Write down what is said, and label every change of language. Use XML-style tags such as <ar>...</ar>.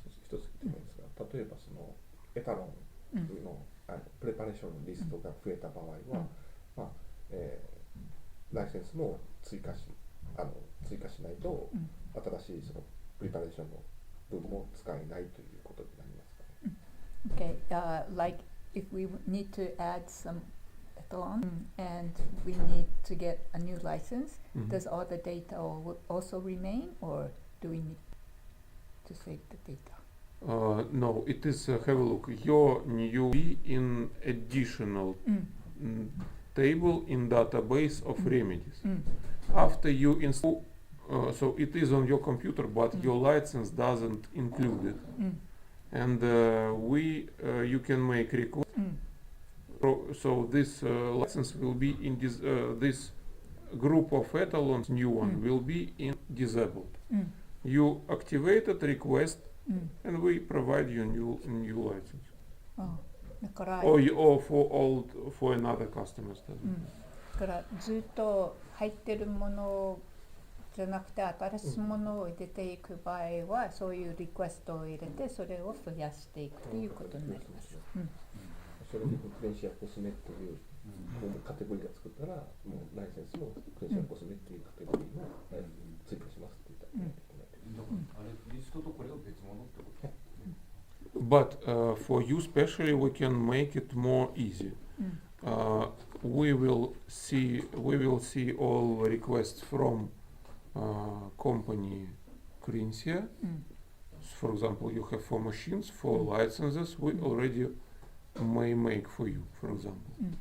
<ja>一つ聞きたいんですが、例えばそのエタロンのプレパレーションのリストが増えた場合は、まあライセンスも追加しないと、新しいそのプレパレーションの分も使えないということになりますかね。</ja> <en>Okay, like if we need to add some on and we need to get a new license, does all the data also remain, or do we need to save the data? No, it is, have a look, your new in additional table in database of remedies. After you install, so it is on your computer, but your license doesn't include it. And you can make request. So this license will be in this group of etалons, new one, will be in disabled. You activated request, and we provide you new license.</en> <ja>だから</ja> <en>Or for another customer.</en> <ja>だからずっと入ってるものじゃなくて新しいものを入れていく場合は、そういうリクエストを入れてそれを増やしていくということになります。それにクレンシアコスメっていうカテゴリーが作ったら、もうライセンスもクレンシアコスメっていうカテゴリーを追加しますって言ったらあれリストとこれを別物ってこと？</ja> <en>But for you specially, we can make it more easy. We will see all requests from company Crinsia. For example, you have 4 machines, 4 licenses. We already may make for you, for example.</en>